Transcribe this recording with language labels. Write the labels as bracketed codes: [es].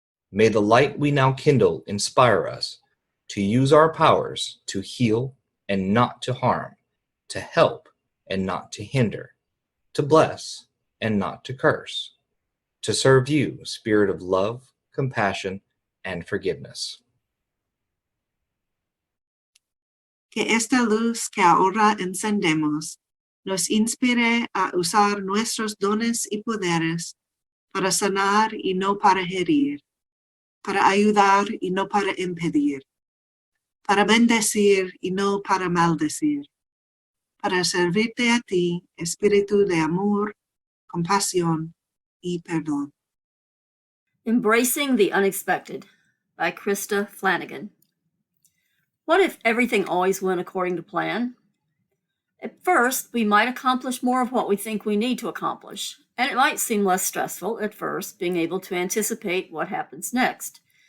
[en] May the light we now kindle inspire us to use our powers to heal and not to harm, to help and not to hinder, to bless and not to curse, to serve you, Spirit of love, compassion, and forgiveness. [es] Que esta luz que ahora encendemos nos inspire a usar nuestros dones y poderes para sanar y no para herir, para ayudar y no para impedir, para bendecir y no para maldecir, para servirte a ti, espíritu de amor, compasión y perdón. [en] Embracing the Unexpected by Christa, Flanagan. What if everything always went according to plan? At first, we might accomplish more of what we think we need to accomplish, and it might seem less stressful at first being able to anticipate what happens next.